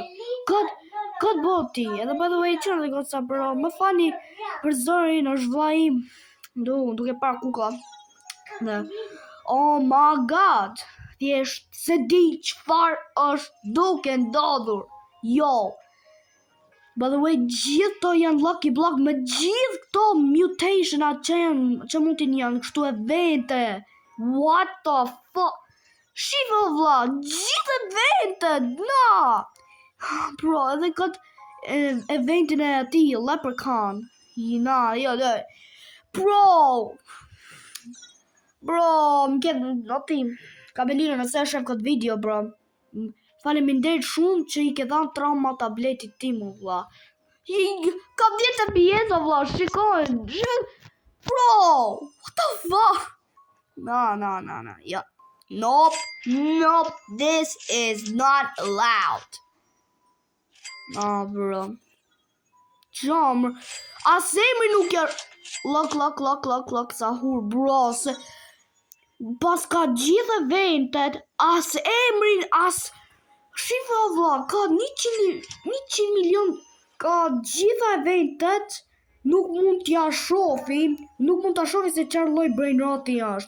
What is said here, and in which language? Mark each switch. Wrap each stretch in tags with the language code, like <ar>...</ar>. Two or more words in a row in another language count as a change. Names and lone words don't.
<sq>Këtë boti, edhe</sq> <en>by the way</en> <sq>qërë dhe goca, bro, më fani për zërin, është vlla im, duke par kukla. Dhe,</sq> <en>oh my god,</en> <sq>thjesht se di qfar është duke ndodhur, jo.</sq> <en>By the way,</en> <sq>gjithë to janë</sq> <en>lucky block</en> <sq>me gjithë këto mutationat që mund t'in janë kështu evente.</sq> <en>What the fuck?</en> <sq>Shive vlla, gjithë eventet, na! Bro, edhe këtë eventin e ati, Leprechaun. Na, jo, dhe. Bro, më ketë, ati, Kamelino, nëse e shef këtë video, bro. Faleminderit shumë që i ke dhanë trauma tabletit tim, vlla. Ka 10 FPS, vlla, shikojnë.</sq> <en>Bro, what the fuck? No, yeah. Nope, this is not allowed. No, bro.</en> <sq>Qamër, as emri nuk jar... Lock, sahur, bro, se... Pas ka gjithë eventet, as emrin, as... Shiva, vlla, ka 100 milion, ka gjitha eventet, nuk mund t'ja shofi, nuk mund t'a shofi se çfarë lloj</sq> <en>brain roti</en> <sq>është.</sq>